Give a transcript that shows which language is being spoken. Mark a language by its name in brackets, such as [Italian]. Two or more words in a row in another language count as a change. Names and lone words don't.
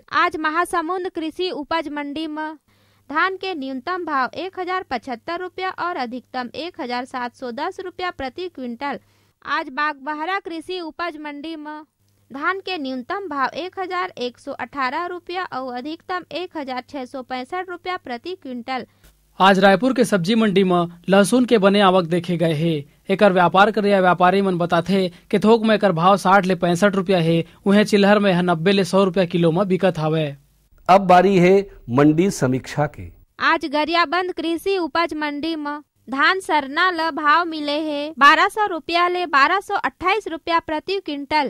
[Chhattisgarhi] आज महासमुंद कृषि उपज मंडी में धान के न्यूनतम भाव 1075 रुपया और अधिकतम 1710 रुपया प्रति क्विंटल। आज बागबहरा कृषि उपज मंडी में धान के न्यूनतम भाव 1118 रुपया और अधिकतम 1665 रुपया प्रति क्विंटल। आज रायपुर के सब्जी मंडी में लहसुन के बने आवक देखे गए है। एकर व्यापार करे व्यापारी मन बताथे कि थोक में एकर भाव 60 ले 65 रुपया है, उहे चिल्हर में 90 ले 100 रुपया किलो में बिकत हवे। अब बारी है मंडी समीक्षा के। आज गरियाबंद कृषि उपज मंडी में धान सरना ल भाव मिले है 1200 रुपया ले 1228 रुपया प्रति क्विंटल।